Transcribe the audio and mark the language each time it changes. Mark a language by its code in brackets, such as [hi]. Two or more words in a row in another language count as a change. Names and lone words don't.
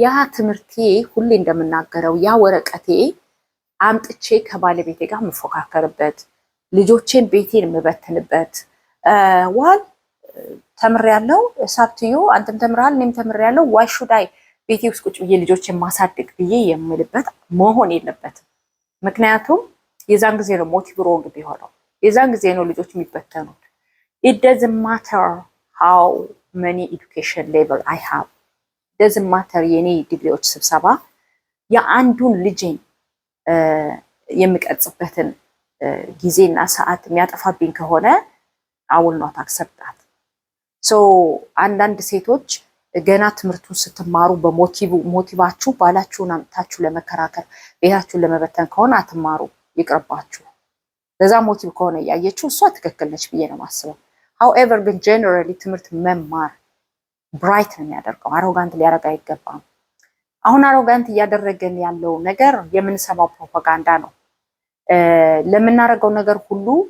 [am] ትምህርቴ ሁሌ እንደምናገረው ያ ወረቀቴ አምጥቼ ከባለቤቴ ጋር የምፎካከርበት፣ ልጆቼን ቤቴን የምበትንበት ዋል ተምሬያለሁ፣ ሳብትዮ አንተም ተምረሃል እኔም ተምሬያለሁ፣ [en] why should I [am] ቤቴ ውስጥ ቁጭ ብዬ ልጆችን ማሳደግ ብዬ የምልበት መሆን የለበትም። ምክንያቱም የዛን ጊዜ ነው [en] motive wrong [am] ቢሆነው፣ የዛን ጊዜ ነው ልጆች የሚበተኑት። [en] it doesn't matter how many education level I have, doesn't matter [am] የኔ ዲግሪዎች ስብሰባ የአንዱን ልጄን የሚቀጽበትን ጊዜና ሰዓት የሚያጠፋብኝ ከሆነ [en] I will not accept that. [am] so አንዳንድ ሴቶች ገና ትምህርቱን ስትማሩ በሞቲቫችሁ ባላችሁን አምጥታችሁ ለመከራከር ቤታችሁን ለመበተን ከሆነ አትማሩ፣ ይቅርባችሁ። ለዛ ሞቲቭ ከሆነ ያያችሁ እሷ ትክክል ነች ብዬ ነው የማስበው። however ግን ጀነራሊ ትምህርት መማር ብራይት ነው የሚያደርገው፣ አሮጋንት ሊያደርግ አይገባም። አሁን አሮጋንት እያደረገን ያለው ነገር የምንሰማው ፕሮፓጋንዳ ነው። ለምናደርገው ነገር ሁሉ